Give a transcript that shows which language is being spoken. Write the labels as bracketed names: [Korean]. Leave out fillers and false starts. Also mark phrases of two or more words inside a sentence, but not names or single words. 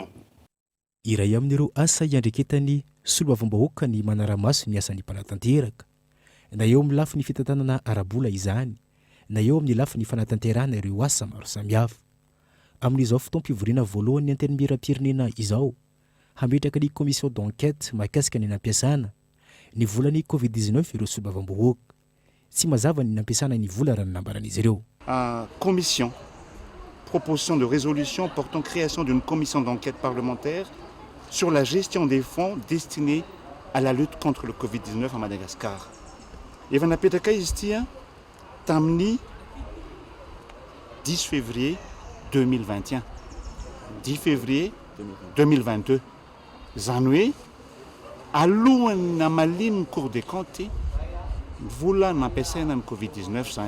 [Malagasy] Iray amin'ireo asa iandreketany solombavambahoaka ny manaramaso ny asan'ny mpanatanteraka, na eo amin'ny lafiny fitantanana arabola izany, na eo amin'ny lafiny fanatanterahana ireo asa maro samihafa. Amin'izao fotoam-pivoriana voalohany antenimieram-pirenena izao, hametraka ny [French] commission d'enquête [Malagasy] mahakasika ny nampiasana ny volan'ny Covid-19 ireo solombavambahoaka. Tsy mazava ny nampiasana ny vola raha ny nambaran'izy ireo. [French] Commission, proposition de résolution portant création d'une commission d'enquête parlementaire sur la gestion des fonds destinés à la lutte contre le Covid-19 à Madagascar. [Malagasy] Efa napetraka izy tia tamin'ny 10 février 2021. 10 février 2022. Zany hoe alohan'ny namaliny ny Cour des comptes vola nampiasaina ny Covid-19 zany.